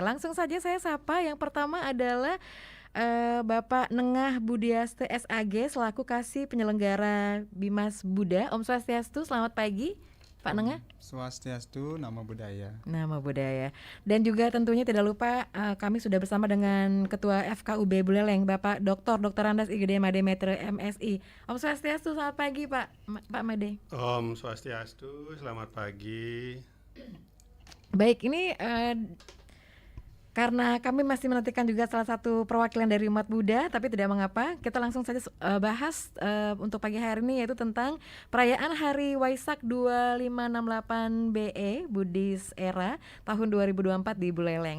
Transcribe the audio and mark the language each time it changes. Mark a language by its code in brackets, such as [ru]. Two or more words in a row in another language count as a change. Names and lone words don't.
[id] Langsung saja saya sapa, yang pertama adalah Bapak Nengah Budiaste SAG selaku Kasih Penyelenggara Bimas Buddha. Om Swastiastu, selamat pagi Pak Nengah. Swastiastu, nama budaya. Nama budaya. Dan juga tentunya tidak lupa kami sudah bersama dengan Ketua FKUB Buleleng, Bapak Dr. Andas Igede Made Metre MSI. Om Swastiastu, selamat pagi Pak Made. Om Swastiastu, selamat pagi. Baik, ini karena kami masih menantikan juga salah satu perwakilan dari umat Buddha, tapi tidak mengapa, kita langsung saja bahas untuk pagi hari ini, yaitu tentang perayaan Hari Waisak 2568 BE [en] Buddhist Era [id] tahun 2024 di Buleleng.